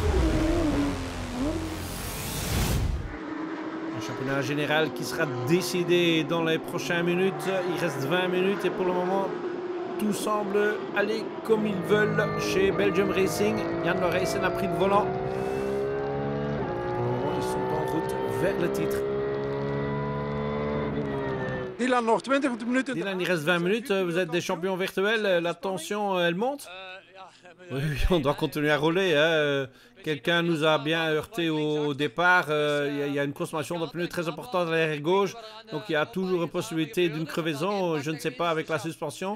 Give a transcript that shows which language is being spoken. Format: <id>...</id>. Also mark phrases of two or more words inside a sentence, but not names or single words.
<fr>Un championnat général qui sera décidé dans les prochaines minutes. Il reste 20 minutes et pour le moment, tout semble aller comme ils veulent chez Belgium Racing. Jan Loraysen a pris le volant. Ils sont en route vers le titre.</fr> <nl>Dylan, nog 20 minuten.</nl> <fr>Dylan, il reste 20 minutes. Vous êtes des champions virtuels. La tension, elle monte. Oui, on doit continuer à rouler. Hein. Quelqu'un nous a bien heurté au départ. Il y a une consommation de pneus très importante à l'arrière gauche. Donc il y a toujours une possibilité d'une crevaison. Je ne sais pas avec la suspension.</fr>